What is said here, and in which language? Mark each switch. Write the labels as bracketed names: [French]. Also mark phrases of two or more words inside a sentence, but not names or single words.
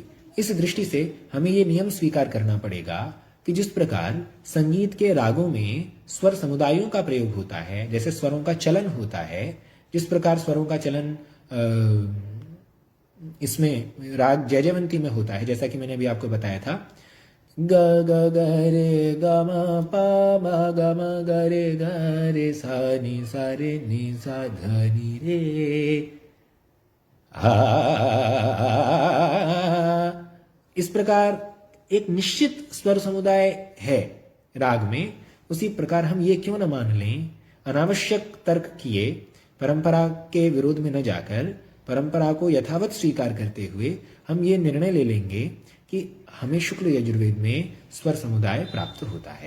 [Hindi] इस दृष्टि से हमें ये नियम स्वीकार करना पड़ेगा कि जिस प्रकार संगीत के रागों में स्वर समुदायों का प्रयोग होता है, जैसे स्वरों का चलन होता है, जिस प्रकार स्वरों का चलन इसमें राग जयजयवंती में होता है, जैसा कि मैंने अभी आपको बताया था, ग ग ग रे ग म प म ग म ग रे सा नी सा रे नी सा ध नी रे आ। इस प्रकार एक निश्चित स्वर समुदाय है राग में, उसी प्रकार हम ये क्यों न मान लें, अनावश्यक तर्क किए, परंपरा के विरोध में न जाकर परंपरा को यथावत स्वीकार करते हुए हम ये निर्णय ले लेंगे कि हमें शुक्ल यजुर्वेद में स्वर समुदाय प्राप्त होता है।